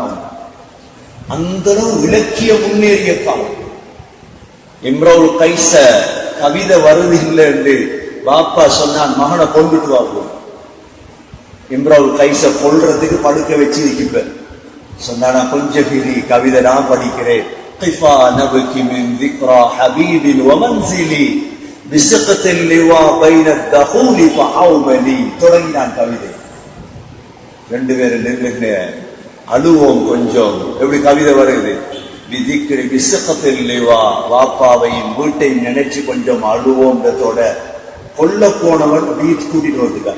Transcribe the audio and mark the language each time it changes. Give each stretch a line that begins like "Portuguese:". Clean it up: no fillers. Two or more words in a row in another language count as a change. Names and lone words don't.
Tamil: அந்த இலக்கிய முன்னேறிய காலம். இம்ருல் கைஸ கவிதை வருது இல்லை என்று பாப்பா சொன்னான், மகனை கொண்டுட்டு வாப்போம். இம்ருல் கைஸ கொல்றதுக்கு படுக்க வச்சு இருக்கிப்ப சொன்னா, கொஞ்சம் கவிதை நான் படிக்கிறேன்.
Arabic: قفا نبكي من ذكرى حبيب ومنزلي بسقط اللواء بين الدخول فحوملي.
Tamil: தொடங்கினான் கவிதை. 2 பேரும் நின்று அழுவோம் கொஞ்சம். எப்படி கவிதை வருது, விதிக்கிற விசகத்தில் லிவா, வாப்பாவையும் வீட்டையும் நினைச்சு கொஞ்சம் அழுவோன்றதோட கொல்ல போனவன் வீட்டு கூட்டிட்டு வந்துட்டான்.